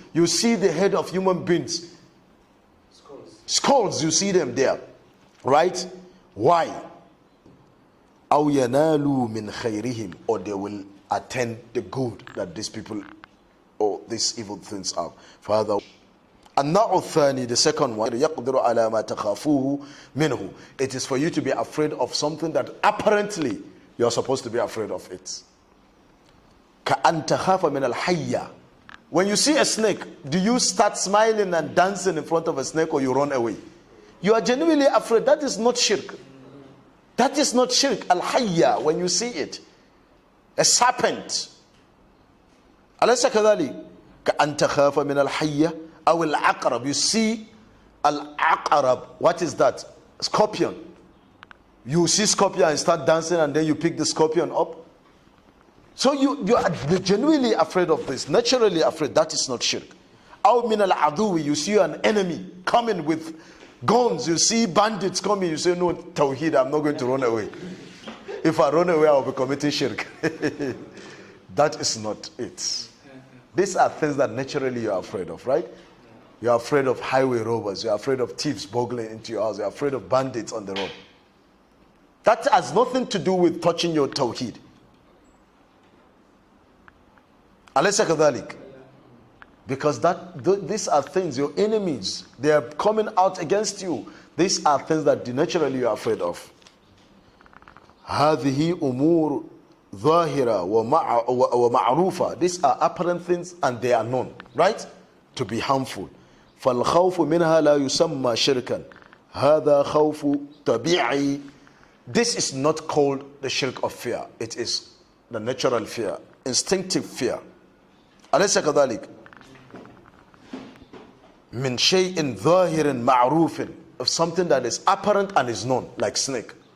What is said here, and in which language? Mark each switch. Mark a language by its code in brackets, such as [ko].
[en] You see the head of human beings, skulls, you see them there, right? Why? [ar] أو ينالوا من خيرهم, [en] or they will attain the good that these people or these evil things are. Father, [ar] النوع الثاني, [en] the second one, [ar] يقدر على ما تخافوه منه. [en] It is for you to be afraid of something that apparently you are supposed to be afraid of it. [ar] كأن تخاف من الحية. [en] When you see a snake, do you start smiling and dancing in front of a snake, or you run away? You are genuinely afraid. That is not shirk. That is not shirk. Al-hayya, when you see it, a serpent. [ar] أليس كذلك؟ كأن تخاف من الحية أو العقرب. [en] You see al-aqrab. What is that? Scorpion. You see scorpion and start dancing, and then you pick the scorpion up. So you are genuinely afraid of this, naturally afraid. That is not shirk. [ar] أو من العدو. [en] You see an enemy coming with guns. You see bandits coming. You say, no, Tawheed, I'm not going to run away. If I run away, I will be committing shirk. That is not it. These are things that naturally you are afraid of, right? You are afraid of highway robbers. You are afraid of thieves burgling into your house. You are afraid of bandits on the road. That has nothing to do with touching your Tawheed. [ar] Alaysa kadhalik. [en] Because these are things, your enemies, they are coming out against you. These are things that naturally you are afraid of. [ar] هذه أمور ظاهرة ومعروفة. [en] These are apparent things and they are known, right? To be harmful. [ar] فالخوف منها لا يسمى شركا. هذا خوف طبيعي. [en] This is not called the shirk of fear. It is the natural fear, instinctive fear. [ar] أليس كذلك؟ من شيء ظاهر معروف, [en] of something that is apparent and is known, like snake.